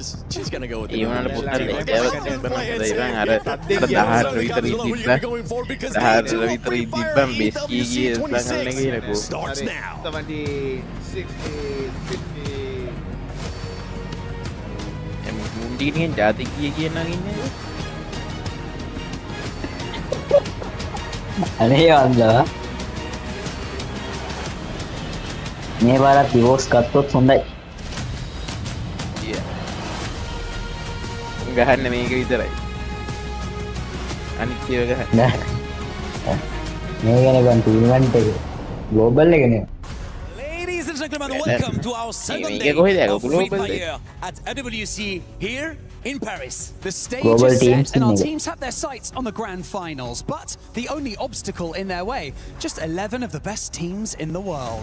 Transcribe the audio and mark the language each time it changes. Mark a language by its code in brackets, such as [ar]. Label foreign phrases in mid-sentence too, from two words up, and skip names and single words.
[en] she's gonna go with it. Starts now. 70, 60, 50. Mundi ni kan jati gigi nang ini. [si] අනේ වන්දා මේ පාරත් ඩිවෝස් ගත්තොත් හොඳයි. ගහන්න මේක විතරයි. අනිත් ඒවා ගහන්න. මේ ගැන ගන්න ටූර්නමන්ට් එක ග්ලෝබල් එකනේ. [en] Ladies and gentlemen, welcome to our second day of Free Fire at EWC here in Paris. The stage is set and our teams have their sights on the grand finals, but the only obstacle in their way, just 11 of the best teams in the world.